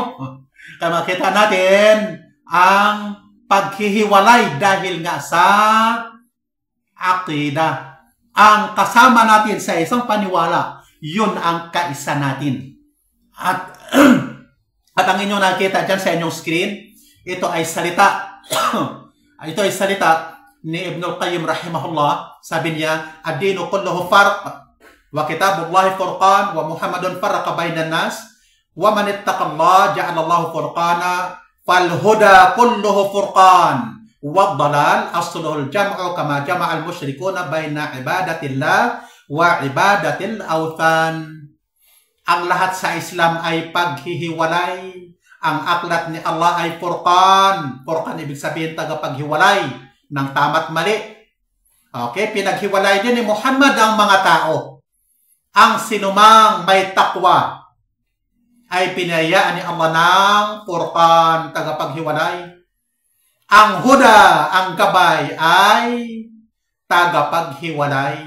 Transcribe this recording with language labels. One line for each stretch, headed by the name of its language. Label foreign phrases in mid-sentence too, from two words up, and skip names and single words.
Filipino: Kaya makita natin ang paghihiwalay dahil nga sa akida. Ang kasama natin sa isang paniwala, yun ang kaisa natin. At ang inyong nakita dyan sa inyong screen, ito ay salita ni Ibn al-Qayyim rahimahullah. Sabi niya,
Arabic: الدين كله فرق وكتاب الله فرقان ومحمد فرق بين الناس ومن اتقى الله جعل الله فرقانا فالهدى كله فرقان والضلال أصله الجمع كما جمع المشركون بين عبادة الله وعبادة الأوثان.
Filipino: Ang lahat sa Islam ay paghihiwalay. Ang aklat ni Allah ay furqan. Furqan ibig sabihin tagapaghiwalay ng tama't mali. Okay, pinaghiwalay din ni Muhammad ang mga tao. Ang sinumang may takwa ay pinayaan ni Allah ng furqan, tagapaghiwalay. Ang huda, ang gabay ay tagapaghiwalay.